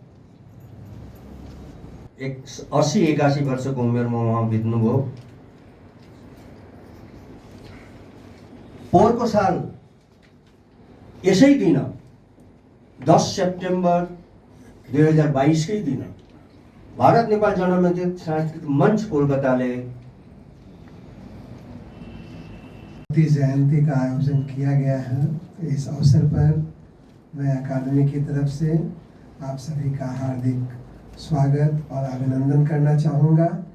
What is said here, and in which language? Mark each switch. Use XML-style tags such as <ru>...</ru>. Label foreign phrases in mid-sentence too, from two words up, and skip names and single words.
<ne>80-81 वर्षको उमेरमा उहाँ बित्नुभयो। पोहोरको साल यसै दिन 10 सेप्टेम्बर 2022 कै दिन भारत नेपाल जनमैत्री सांस्कृतिक मंच कोलकाताले</ne> <hi>जयंती का आयोजन किया गया है। इस अवसर पर मैं अकादमी की तरफ से आप सभी का हार्दिक स्वागत और अभिनंदन करना चाहूँगा।</hi>